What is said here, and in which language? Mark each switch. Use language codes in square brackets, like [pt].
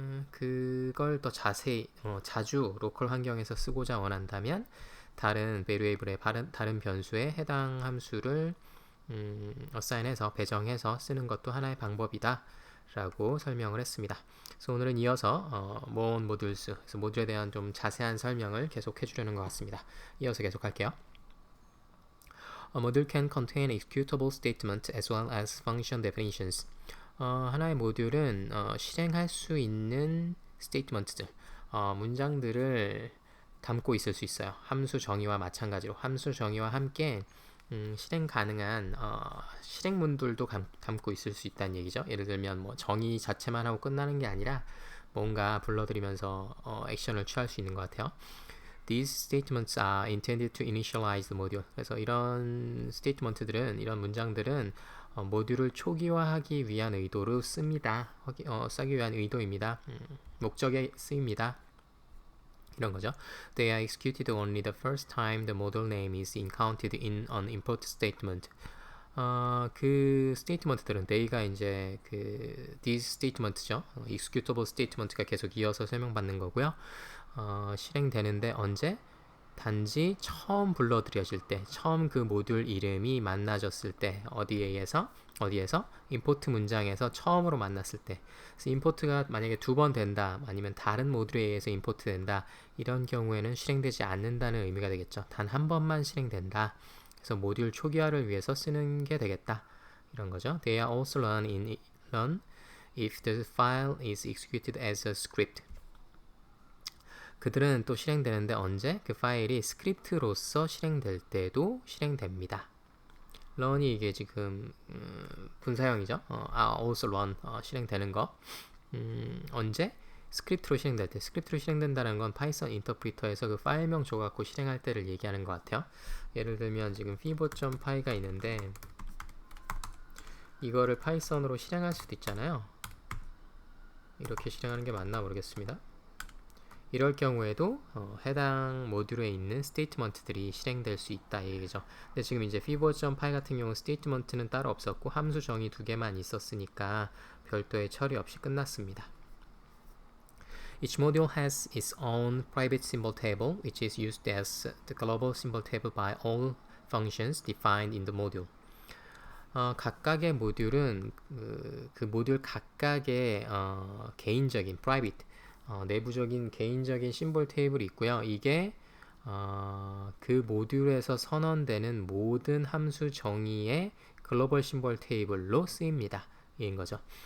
[ko] 그걸 더 자세히 자주 로컬 환경에서 쓰고자 원한다면 다른 베리에이블의 다른 변수에 해당 함수를 어사인해서 배정해서 쓰는 것도 하나의 방법이다 라고 설명을 했습니다. 그래서 오늘은 이어서 [en] more modules, [ko] 그래서 모듈에 대한 좀 자세한 설명을 계속 해주려는 것 같습니다. 이어서 계속 할게요. [en] A module can contain executable statements as well as function definitions. [ko] 하나의 모듈은 실행할 수 있는 스테이트먼트들, 문장들을 담고 있을 수 있어요. 함수 정의와 마찬가지로 함수 정의와 함께 실행 가능한 실행문들도 담고 있을 수 있다는 얘기죠. 예를 들면 정의 자체만 하고 끝나는 게 아니라 뭔가 불러들이면서 액션을 취할 수 있는 것 같아요. [en] These statements are intended to initialize the module. [ko] 그래서 이런 스테이트먼트들은, 이런 문장들은 모듈을 초기화하기 위한 의도로 씁니다. 쓰기 위한 의도입니다. 목적에 쓰입니다. 이런 거죠. [en] They are executed only the first time the module name is encountered in an import statement. [ko] 그 스테이트먼트들은 they가 이제 그 [en] these statement [ko] 죠. [en] executable statement [ko] 가 계속 이어서 설명받는 거고요. 실행되는데 언제? 단지 처음 불러들여질 때, 처음 그 모듈 이름이 만나졌을 때, 어디에서 임포트 문장에서 처음으로 만났을 때. 그래서 임포트가 만약에 2번 된다, 아니면 다른 모듈에 의해서 임포트 된다, 이런 경우에는 실행되지 않는다는 의미가 되겠죠. 단 한 번만 실행된다. 그래서 모듈 초기화를 위해서 쓰는 게 되겠다, 이런 거죠. [en] They are also run if the file is executed as a script. [ko] 그들은 또 실행되는데 언제? 그 파일이 스크립트로서 실행될 때도 실행됩니다. run이 이게 지금 분사형이죠. [en] also run [ko] 실행되는 거. 언제? 스크립트로 실행될 때. 스크립트로 실행된다는 건 파이썬 인터프리터에서 그 파일명 줘갖고 실행할 때를 얘기하는 것 같아요. 예를 들면 지금 fibo.py가 있는데 이거를 파이썬으로 실행할 수도 있잖아요. 이렇게 실행하는 게 맞나 모르겠습니다. 이럴 경우에도 해당 모듈에 있는 스테이트먼트들이 실행될 수 있다 얘기죠. 근데 지금 이제 fibo.py 같은 경우 스테이트먼트는 따로 없었고 함수 정의 2개만 있었으니까 별도의 처리 없이 끝났습니다. [en] Each module has its own private symbol table, which is used as the global symbol table by all functions defined in the module. [ko] 각각의 모듈은 그 모듈 각각의 개인적인 private 내부적인 개인적인 심볼 테이블이 있고요. 이게 그 모듈에서 선언되는 모든 함수 정의의 글로벌 심볼 테이블로 쓰입니다. 이인 거죠.